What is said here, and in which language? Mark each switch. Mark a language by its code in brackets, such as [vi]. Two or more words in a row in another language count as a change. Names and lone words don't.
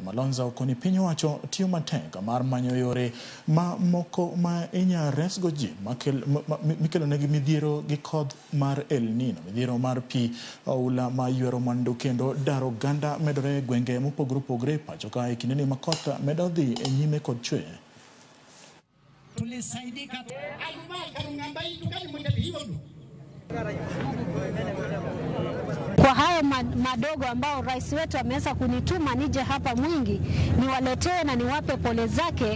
[luo] Malonza okoni piny wacho tiyo matek mar manyo yore ma moko ma inya resgo ji mikelo negi midhiro gi koth mar El Nino, midhiro mar pi oula ma ywero mwandu kendo daro ganda medore gwenge mopogore opogore pacho ka e kinde ni makoth medo dhi e nyime kod chwe. [sw] Tulisaidika kwa hayo madogo ambao rais wetu ameweza kunituma nije hapa Mwingi niwaletee na niwape pole zake.